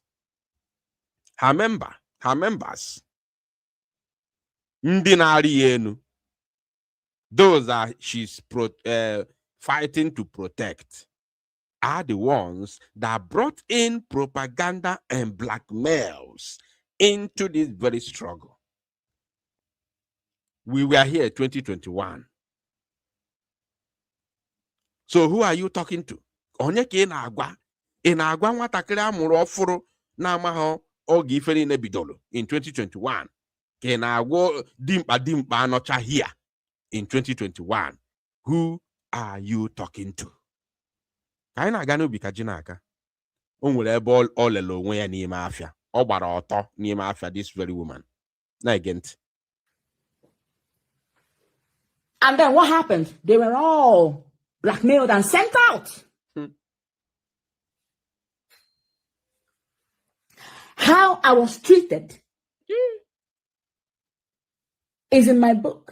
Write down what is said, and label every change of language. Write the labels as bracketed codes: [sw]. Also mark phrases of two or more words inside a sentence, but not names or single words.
[en] Her members, those that she's fighting to protect, are the ones that brought in propaganda and blackmails into this very struggle. We were here 2021. So who are you talking to? [ig] Onye ka ị na-agwa nwatakịrị amụrụ ọfụrụ na-amaghị oge ife niile bidoro in 2021 ka ị na-agwa dimkpa anọcha [en] here in 2021. Who are you talking to? [ig] Ka anyị na-aga n'obi ka ji n'aka, o nwere ebe ọ lele onwe ya n'ime afịa, ọ gbara ọtọ n'ime afịa, [en] this very woman. [ig] Na-ege ntị. [en] And then what happened? They were all blackmailed and sent out. How I was treated is in my book.